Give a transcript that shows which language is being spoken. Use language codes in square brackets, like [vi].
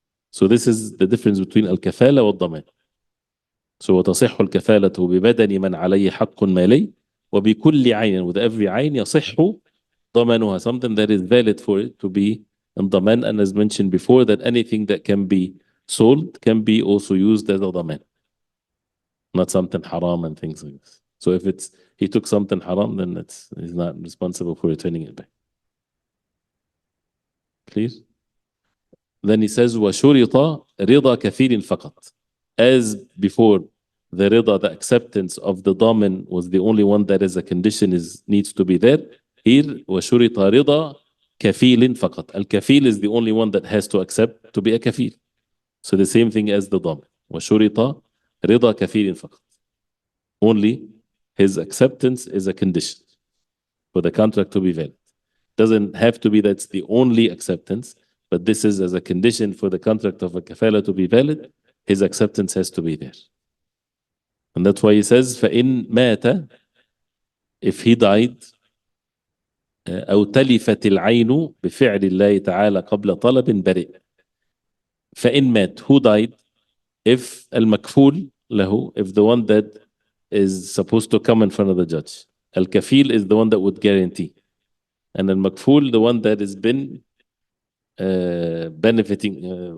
[en] So this is the difference between [ar] الكفالة والضمان. [en] So [ar] وتصح الكفالة ببدن من عليه حق مالي وبكل عين, [en] with every [ar] عين يصح ضمانها, [en] something that is valid for it to be in ضمان, and as mentioned before that anything that can be sold can be also used as a ضمان, not something haram and things like this. So if he took something haram, then he's not responsible for returning it back. Clear? Then he says [ar] وشرط رضا كفيل فقط. [en] As before, the rida, the acceptance of the daman was the only one that as a condition needs to be there. [ar] Here وشرط رضا كفيل فقط. [en] Al-kafil is the only one that has to accept to be a kafil. So the same thing as the daman. [ar] وشرط رضا كفيل فقط. [en] Only his acceptance is a condition for the contract to be valid. Doesn't have to be that's the only acceptance, but this is as a condition for the contract of a kafala to be valid, his acceptance has to be there. And that's why he says, [ar] فَإِن مَاتَ, [en] if he died, [ar] أو تلفت العين بفعل الله تعالى قبل طلب برئ. فإن مات, [en] who died? If [ar] المكفول له, [en] if the one that is supposed to come in front of the judge. Al-kafil is the one that would guarantee. And al-makful, the one that has been benefiting.